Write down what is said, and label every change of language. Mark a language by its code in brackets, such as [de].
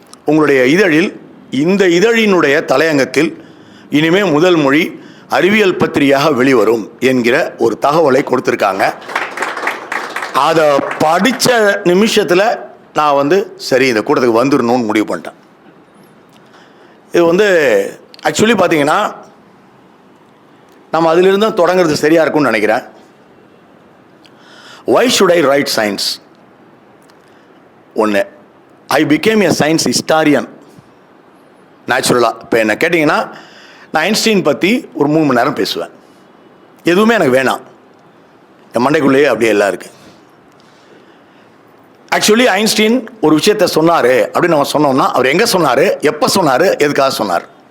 [ta] உங்களுடைய இதழில், இந்த இதழினுடைய தலையங்கத்தில் இனிமே முதல் மொழி அறிவியல் பத்திரிகையாக வெளிவரும் என்கிற ஒரு தகவலை கொடுத்துருக்காங்க. அதை படித்த நிமிஷத்தில் நான் வந்து சரி இந்த கூட்டத்துக்கு வந்துடணும்னு முடிவு பண்ணிட்டேன். இது வந்து ஆக்சுவலி பார்த்தீங்கன்னா நம்ம அதிலிருந்து தான் தொடங்குறது சரியாக இருக்கும்னு நினைக்கிறேன். [en] Why should I write science? [ta] ஒன்று, [en] I became a science historian. [ta] நேச்சுரலாக இப்போ என்ன கேட்டிங்கன்னா, நான் ஐன்ஸ்டீன் பற்றி ஒரு 3 மணி நேரம் பேசுவேன். எதுவுமே எனக்கு வேணாம், என் மண்டைக்குள்ளேயே அப்படியே எல்லாம் இருக்குது. ஆக்சுவலி ஐன்ஸ்டீன் ஒரு விஷயத்த சொன்னார் அப்படின்னு நம்ம சொன்னோம்னா அவர் எங்கே சொன்னார், எப்போ சொன்னார், எதுக்காக சொன்னார்?